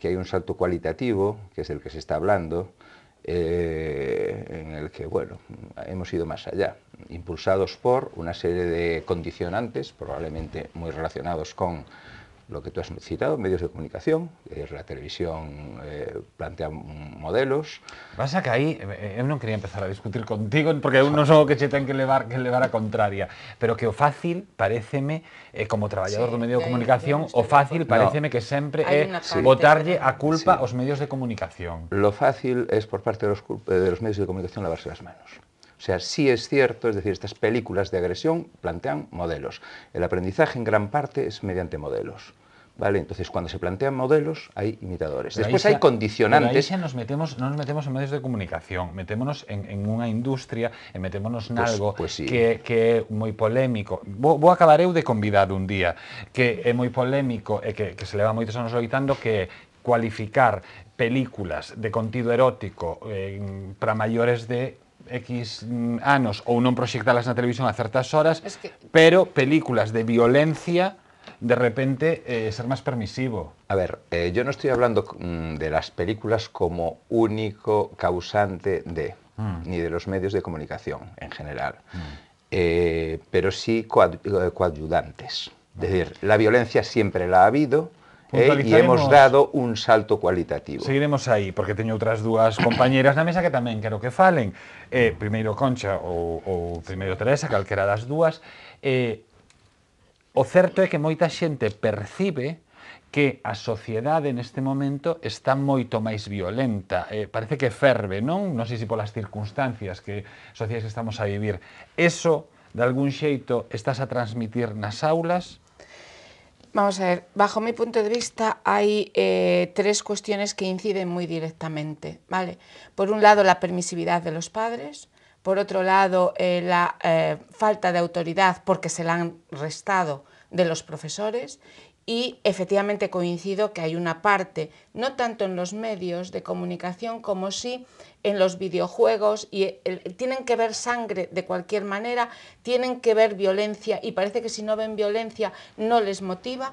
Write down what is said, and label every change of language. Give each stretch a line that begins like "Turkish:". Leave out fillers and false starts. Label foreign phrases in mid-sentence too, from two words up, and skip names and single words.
Spanish: Que hay un salto cualitativo, que es del que se está hablando, en el que, bueno, hemos ido más allá, impulsados por una serie de condicionantes, probablemente muy relacionados con lo que tú has citado, medios de comunicación, la televisión plantea modelos.
Galician: Pasa que aí, eu non quería empezar a discutir contigo, porque eu non son o que che ten que levar a contraria, pero que o fácil pareceme, como traballador do medio de comunicación, o fácil pareceme que sempre é botarlle a culpa aos medios de comunicación.
Spanish: Lo fácil es por parte de los medios de comunicación lavarse las manos. O sea, sí es cierto, es decir, estas películas de agresión plantean modelos. El aprendizaje en gran parte es mediante modelos. ¿Vale? Entonces, cuando se plantean modelos, hay imitadores. Pero después hay condicionantes.
Galician: Pero aí xa non nos metemos en medios de comunicación, metémonos en unha industria e metémonos nalgo sí. que é moi polémico. Vou acabar eu de convidado un día, que é moi polémico e que se leva moitos anos loitando, que é cualificar películas de contido erótico para maiores de X anos ou non proxectalas na televisión a certas horas, pero películas de violencia de repente ser
Spanish: más permisivo. A ver, yo no estoy hablando de las películas como único causante de, ni de los medios de comunicación en general, pero sí coadyuvantes. Es decir, la violencia siempre la ha habido, y hemos dado un salto cualitativo.
Galician: Seguiremos aí, porque teño outras dúas compañeras na mesa que tamén quero que falen. Primeiro Concha ou primeiro Teresa, calquera das dúas. O certo é que moita xente percibe que a sociedade neste momento está moito máis violenta. Parece que ferve, non? Non sei se polas circunstancias sociais que estamos a vivir. Eso, de algún xeito, estás a transmitir nas aulas?
Spanish: Vamos a ver, bajo mi punto de vista hay tres cuestiones que inciden muy directamente, ¿vale? Por un lado, la permisividad de los padres, por otro lado, la falta de autoridad porque se la han restado de los profesores, y efectivamente coincido que hay una parte, no tanto en los medios de comunicación como sí en los videojuegos, y tienen que ver sangre de cualquier manera, tienen que ver violencia, y parece que si no ven violencia no les motiva.